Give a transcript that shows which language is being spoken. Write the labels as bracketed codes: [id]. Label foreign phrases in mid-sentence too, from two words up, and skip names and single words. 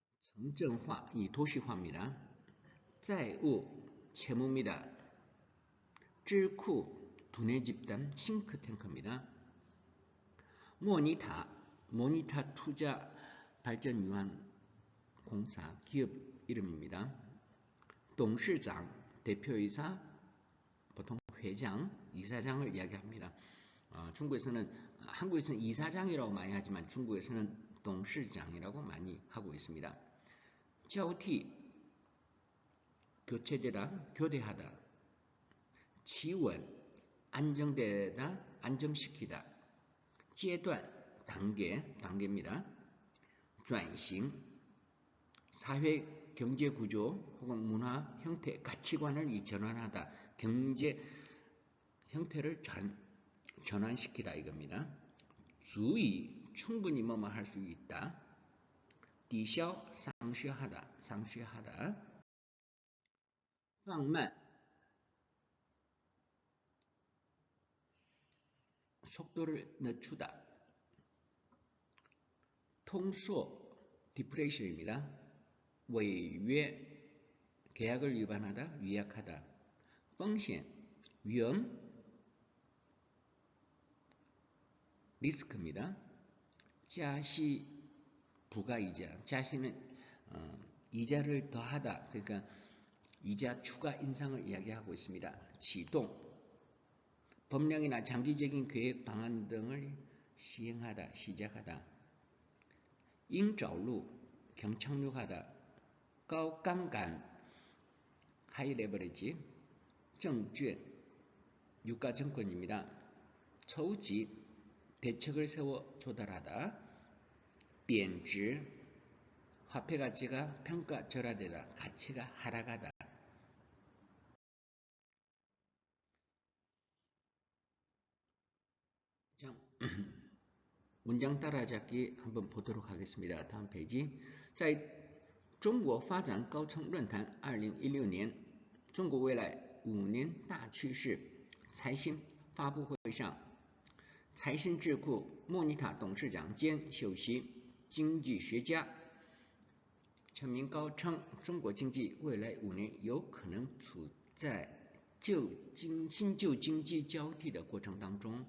[zh] 城镇化, [ko] 이 도시화입니다. 债务, 채무입니다. [zh] 智库, [ko] 두뇌 집단, 싱크탱크입니다. 모니타 투자 발전 유한 공사 기업 이름입니다. [zh] 董事长, [ko] 대표이사, 보통 회장, 이사장을 이야기합니다. 한국에서는 이사장이라고 많이 하지만 중국에서는 董事长이라고 많이 하고 있습니다. [zh] 交替, [ko] 교체되다, 교대하다. [zh] 企稳, [ko] 안정되다, 안정시키다. 阶段, 단계입니다. [zh] 转型, [ko] 사회 경제 구조 혹은 문화 형태, 가치관을 전환하다. 경제 형태를 전환시키다 이겁니다. [zh] 足以, [ko] 충분히 뭐뭐 할 수 있다. 抵消, 상쇄하다. [zh] 放慢, [ko] 속도를 늦추다. 통소, 디프레이션입니다. [zh] 违约, [ko] 계약을 위반하다, 위약하다. [zh] 风险, [ko] 위험, 리스크입니다. [zh] 加息, [ko] 부가이자, 자시는 이자를 더하다, 그러니까 이자 추가 인상을 이야기하고 있습니다. [zh] 启动, [ko] 법령이나 장기적인 계획 방안 등을 시행하다, 시작하다. 应找路, 경착륙하다. [zh] 高杠杆, [ko] 하이 레버리지, 证券, 유가증권입니다. [zh] 筹集, [ko] 대책을 세워 조달하다. [zh] 贬值, [ko] 화폐 가치가 평가절하되다, 가치가 하락하다. 문장 따라잡기 한번 보도록 하겠습니다. 다음 페이지. [zh] 在中国发展高层论坛2016年中国未来5年大趋势财新发布会上，财新智库莫妮塔董事长兼首席经济学家陈明高称，中国经济未来5年有可能处在新旧经济交替的过程当中。